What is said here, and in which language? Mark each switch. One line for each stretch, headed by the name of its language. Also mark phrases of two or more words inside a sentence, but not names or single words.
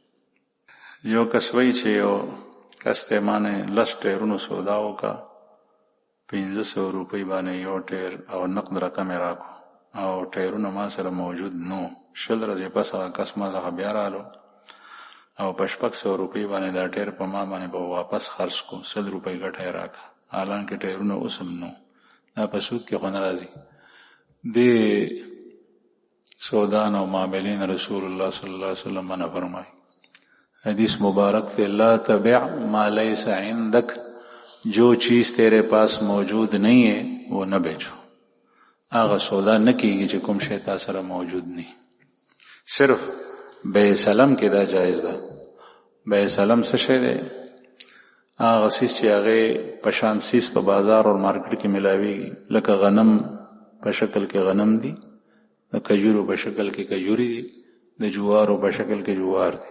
Pashto: یو کس وی چې یو کس ته مانه لس ټیرونو سودا وکا 1500 روپۍ باندې یو ټیر او نقد رقم راکو او ټیرونه ما سره موجود نو، شل ورځې پس هغه کس ما څخه بیا رالو او په 600 روپۍ باندې دا ټیر په ما باندې به واپس خرڅ کو، 100 روپۍ ګټه راکا، حالانکه ټیرونه اوسم نو. دا په سود کې خو نه راځي. د سودان او معاملین رسول الله
Arabic: صلی الله علیه وسلم
Pashto: باندې فرمایي حدیث مبارک تے
Arabic: لا تبع ما لیس عندک،
Urdu: جو چیز تیرے پاس موجود نہیں ہے وہ نہ بیچو.
Pashto: آغا سودا نہ کیږي چې کوم شی تاسو سره موجود نه. صرف بے سلام کې دا جایز ده. بے سلام څه شی دی؟ هغه سیس چې هغه پشان سیس په بازار او مارکیټ کې ملاوي، لکه غنم په شکل کې غنم دي، د کجورو په شکل کې کجوري دي، د جوارو په شکل کې جوار دي.